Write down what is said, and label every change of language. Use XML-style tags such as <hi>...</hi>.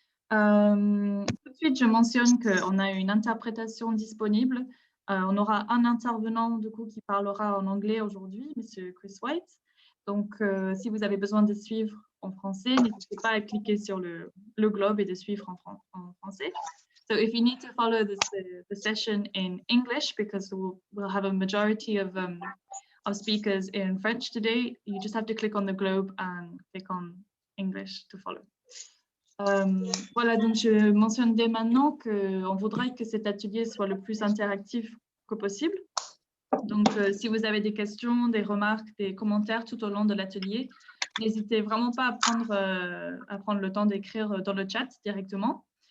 <fr>Tout de suite, je mentionne qu'on a une interprétation disponible. On aura un intervenant du coup qui parlera en anglais aujourd'hui, Monsieur Chris White. Donc, si vous avez besoin de suivre en français, n'hésitez pas à cliquer sur le globe et de suivre en français.</fr> <en>So if you need to follow the session in English, because we'll have a majority of speakers in French today, you just have to click on the globe and click on English to follow.</en> <fr>Voilà, donc je mentionne dès maintenant qu'on voudrait que cet atelier soit le plus interactif que possible. Donc, si vous avez des questions, des remarques, des commentaires tout au long de l'atelier, n'hésitez vraiment pas à prendre le temps d'écrire dans le chat directement.</fr>